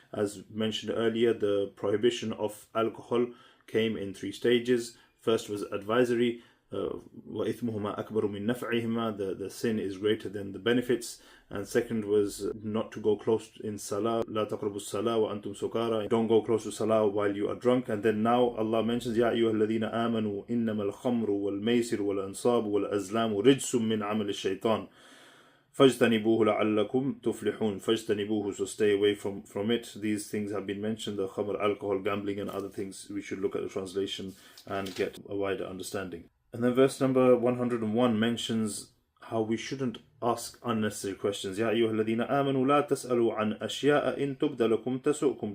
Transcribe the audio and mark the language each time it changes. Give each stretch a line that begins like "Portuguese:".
English: As mentioned earlier, the prohibition of alcohol came in 3 stages. First was advisory,
Arabic: وَإِثْمُهُمَا أَكْبَرُ مِنْ نَفْعِهِمَا,
English: the sin is greater than the benefits. And second was not to go close in salah,
Arabic: لَا تَقْرَبُوا الصَّلَاةَ وَأَنْتُمْ سُكَارَى,
English: don't go close to salah while you are drunk. And then now Allah mentions,
Arabic: يَا أَيُّهَا الَّذِينَ آمَنُوا إِنَّمَا الْخَمْرُ وَالْمَيْسِرُ وَالْأَنْصَابُ وَالْأَزْلَامُ رِجْسٌ مِّنْ عَمَلِ الشَّيْطَانِ فَاجْتَنِبُوهُ لَعَلَّكُمْ تُفْلِحُونَ. فَاجْتَنِبُوهُ,
English: so stay away from it. These things have been mentioned, the khamr, alcohol, gambling and other things. We should look at the translation and get a wider understanding. And then verse number 101 mentions how we shouldn't ask unnecessary questions.
Arabic: يَا أَيُّهَا الَّذِينَ آمَنُوا لَا تَسْأَلُوا عَنْ أَشْيَاءَ إِن تُبْدَ لَكُمْ تَسُؤْكُمْ.